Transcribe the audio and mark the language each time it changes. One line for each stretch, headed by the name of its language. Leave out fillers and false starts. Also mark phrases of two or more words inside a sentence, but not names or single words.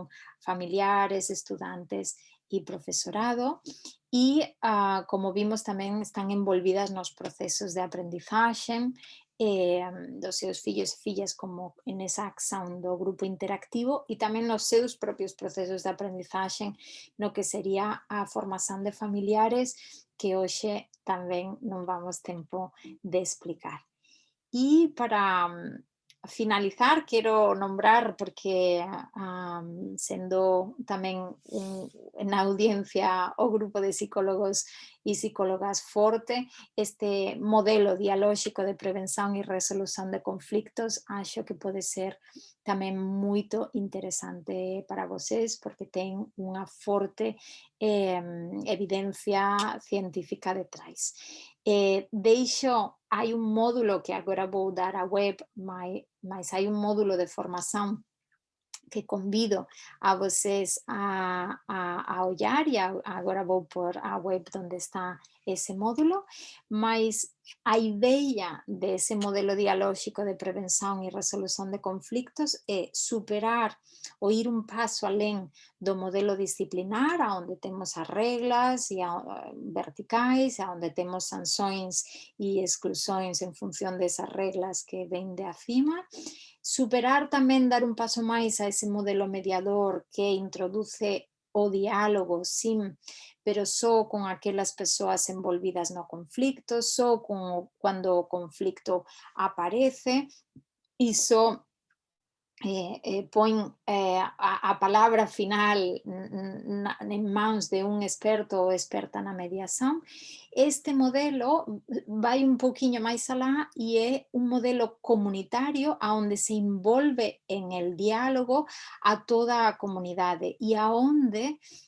Portuguese: familiares, estudantes e professorado, e como vimos também estão envolvidas nos processos de aprendizagem dos seus filhos e fillas, como nessa ação do grupo interactivo, e também nos seus próprios processos de aprendizagem, no que seria a formação de familiares, que hoje também não vamos tempo de explicar. E para finalizar, quero nombrar,
Galician: porque sendo tamén na audiencia o grupo de psicólogos e psicólogas forte, este modelo dialóxico de prevención e resolución de conflictos acho que pode ser tamén moito interesante para vocês, porque ten unha forte evidencia científica detrás. Hai un módulo que agora vou dar a web, mas hai un módulo de formação que convido
Portuguese: a vocês a olhar, e agora vou pôr a web onde está esse módulo, mas a ideia desse modelo dialógico de prevenção e resolução de conflitos é superar ou ir um passo além do modelo disciplinar, onde temos as regras verticais, onde temos sanções e exclusões em função dessas regras que vêm de acima.
Galician: Superar tamén, dar un paso máis a ese modelo mediador que introduce o diálogo, sim, pero só con aquelas persoas envolvidas no conflicto, só cando o conflicto aparece,
Portuguese: e só põe a palavra final em mãos de um experto ou experta na mediação. Este modelo vai um pouquinho mais além e é um modelo comunitário, onde se envolve em el diálogo a toda a comunidade e aonde